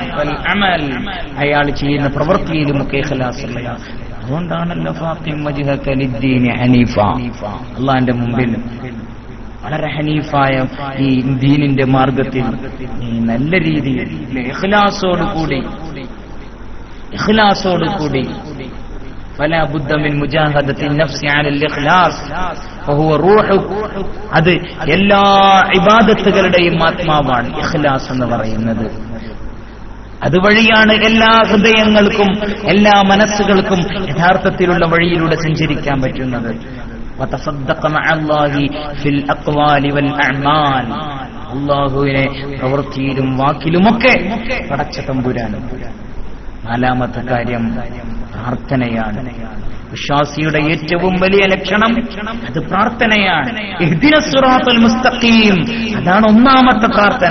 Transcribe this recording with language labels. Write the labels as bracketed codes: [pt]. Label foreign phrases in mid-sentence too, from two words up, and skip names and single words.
[ml] അയാൾ ചെയ്യുന്ന പ്രവൃത്തിയിലുമൊക്കെ ഇഖ്ലാസുള്ളയാൾ. അതുകൊണ്ടാണല്ലോ [ar] فأقم وجهك للدين حنيفا, [ml] അള്ളാന്റെ മുമ്പിൽ വളരെ ഹനീഫായ ഈ ദീനിന്റെ മാർഗത്തിൽ ഈ നല്ല രീതിയിൽ ഇഖ്ലാസോടുകൂടി [ar] فلا بد من مجاهدة النفس على الإخلاص فهو روح. [ml] അത് എല്ലാ ഇബാദത്തുകളുടെയും ആത്മാവാണ് ഇഖ്ലാസ് എന്ന് പറയുന്നത്. അതുവഴിയാണ് എല്ലാ ഹൃദയങ്ങൾക്കും എല്ലാ മനസ്സുകൾക്കും യഥാർത്ഥത്തിലുള്ള വഴിയിലൂടെ സഞ്ചരിക്കാൻ പറ്റുന്നത്. [ar] وتصدق مع الله في الأقوال والأعمال, [ml] അല്ലാഹുവിനെ പ്രവൃത്തിയിലും വാക്കിലുമൊക്കെ പടച്ച തമ്പുരാനും. നാലാമത്തെ കാര്യം പ്രാർത്ഥനയാണ്. വിശ്വാസിയുടെ ഏറ്റവും വലിയ ലക്ഷണം അത് പ്രാർത്ഥനയാണ്. [ar] اهدنا الصراط المستقيم, [ml] അതാണ് ഒന്നാമത്തെ പ്രാർത്ഥന.